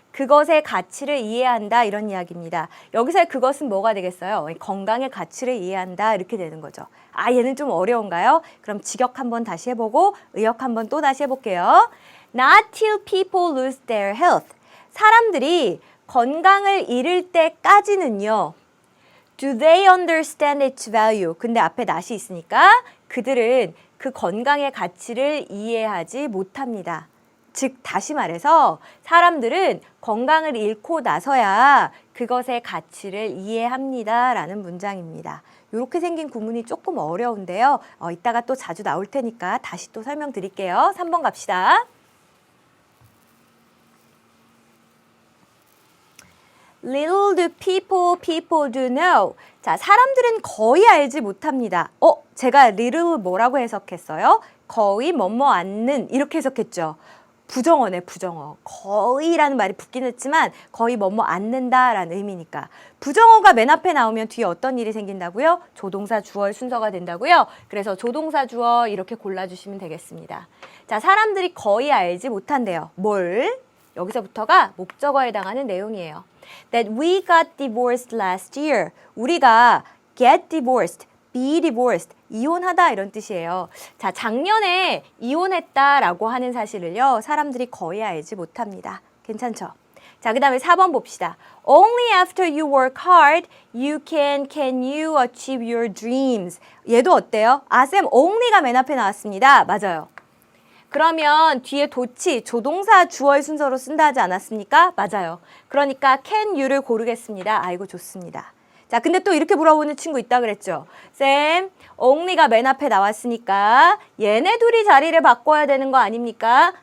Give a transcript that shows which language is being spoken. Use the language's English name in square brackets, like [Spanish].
[Korean] 그것의 가치를 이해한다 이런 이야기입니다. 여기서의 그것은 뭐가 되겠어요? 건강의 가치를 이해한다 이렇게 되는 거죠. 얘는 좀 어려운가요? 그럼 직역 한번 다시 해보고 의역 한번 또 다시 해볼게요. [English] Not till people lose their health. [Korean] 사람들이 건강을 잃을 때까지는요. [English] Do they understand its value? [Korean] 근데 앞에 not이 있으니까 그들은 그 건강의 가치를 이해하지 못합니다. 즉 다시 말해서 사람들은 건강을 잃고 나서야 그것의 가치를 이해합니다. 라는 문장입니다. 이렇게 생긴 구문이 조금 어려운데요. 이따가 또 자주 나올 테니까 다시 또 설명드릴게요. 3번 갑시다. [English] Little do people do know. [Korean] 자, 사람들은 거의 알지 못합니다. 제가 little 뭐라고 해석했어요? 거의 뭐뭐 않는 이렇게 해석했죠. 부정어네, 부정어. 거의라는 말이 붙긴 했지만 거의 뭐뭐 않는다라는 의미니까. 부정어가 맨 앞에 나오면 뒤에 어떤 일이 생긴다고요? 조동사 주어의 순서가 된다고요? 그래서 조동사 주어 이렇게 골라주시면 되겠습니다. 자, 사람들이 거의 알지 못한대요. 뭘? 여기서부터가 목적어에 해당하는 내용이에요. [English] That we got divorced last year. [Korean] 우리가 get divorced, be divorced, 이혼하다 이런 뜻이에요. 자, 작년에 이혼했다라고 하는 사실을요, 사람들이 거의 알지 못합니다. 괜찮죠? 자, 그 다음에 4번 봅시다. [English] Only after you work hard, can you achieve your dreams. [Korean] 얘도 어때요? 아, 쌤, only가 맨 앞에 나왔습니다. 맞아요. 그러면 뒤에 도치, 조동사 주어의 순서로 쓴다 하지 않았습니까? 맞아요. 그러니까 can you를 고르겠습니다. 아이고, 좋습니다. 자, 근데 또 이렇게 물어보는 친구 있다 그랬죠. 쌤, only가 맨 앞에 나왔으니까 얘네 둘이 자리를 바꿔야 되는 거 아닙니까?